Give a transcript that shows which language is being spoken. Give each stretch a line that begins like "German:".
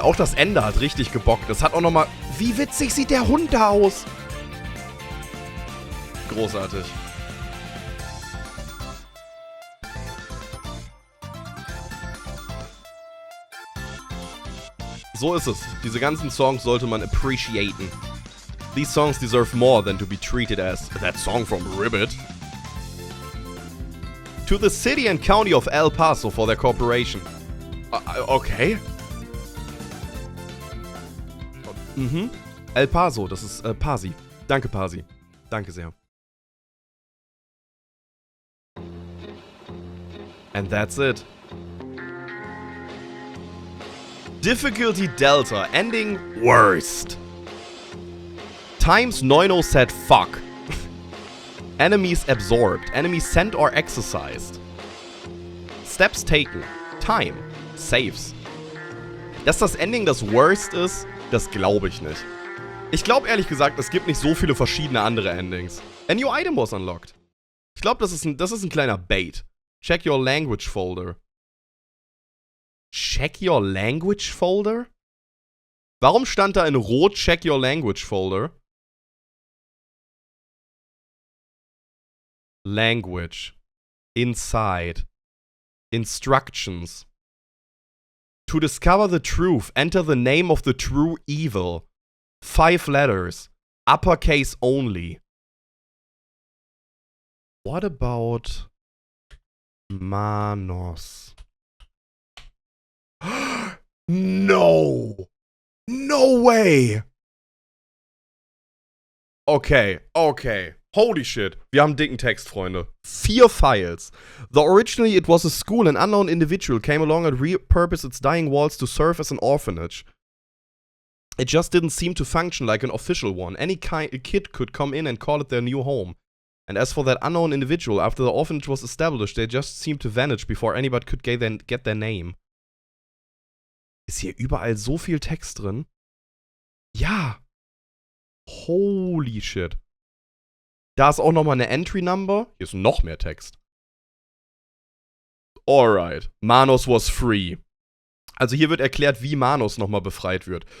German: Auch das Ende hat richtig gebockt. Das hat auch nochmal... Wie witzig sieht der Hund da aus? Großartig. So ist es. Diese ganzen Songs sollte man appreciaten.
English: These songs deserve more than to be treated as that song from RIBBIT. To the city and county of El Paso for their cooperation. Okay.
German: Mhm. El Paso, das ist Pasi. Danke, Pasi. Danke sehr.
English: And that's it. Difficulty Delta, ending worst. Times 90 said fuck. Enemies absorbed. Enemies sent or exercised. Steps taken. Time. Saves.
German: Dass das Ending das worst ist, das glaube ich nicht. Ich glaube ehrlich gesagt, es gibt nicht so viele verschiedene andere Endings.
English: A new item was unlocked.
German: Ich glaube, das ist ein kleiner Bait.
English: Check your language folder. Check your language folder?
German: Warum stand da in Rot
English: Check your language folder? Language. Inside. Instructions. To discover the truth, enter the name of the true evil. 5 letters. Uppercase only. What about Manos? No! No way! Okay. Holy shit.
German: Wir haben dicken Text, Freunde.
English: 4 Files. Though originally it was a school, an unknown individual came along and repurposed its dying walls to serve as an orphanage. It just didn't seem to function like an official one. Any kid could come in and call it their new home. And as for that unknown individual, after the orphanage was established, they just seemed to vanish before anybody could get their name.
German: Ist hier überall so viel Text drin? Ja. Holy shit. Da ist auch nochmal eine Entry Number. Hier ist noch mehr Text.
English: Alright. Manos was free.
German: Also hier wird erklärt, wie Manos nochmal befreit wird.